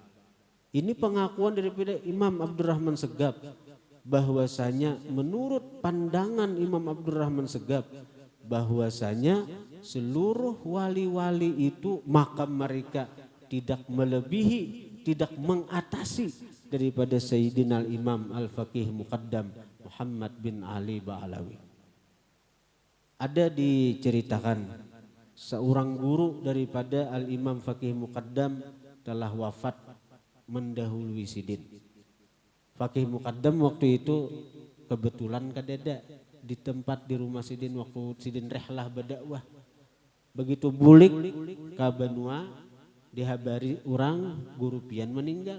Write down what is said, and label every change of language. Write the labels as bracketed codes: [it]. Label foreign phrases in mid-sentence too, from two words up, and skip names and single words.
[id] Ini pengakuan daripada Imam Abdurrahman Segaf, bahwasanya menurut pandangan Imam Abdurrahman Segaf, bahwasanya seluruh wali-wali itu makam mereka tidak melebihi, tidak mengatasi daripada Sayyidina Imam Al-Faqih Muqaddam Muhammad bin Ali Ba'alawi. Ada diceritakan seorang guru daripada Al-Imam Faqih Muqaddam telah wafat mendahului Sidin. Faqih Muqaddam waktu itu kebetulan kadada di tempat di rumah Sidin waktu Sidin rehlah berdakwah. [bjn] Begitu bulik ke Banua, dihabari orang guru pian meninggal.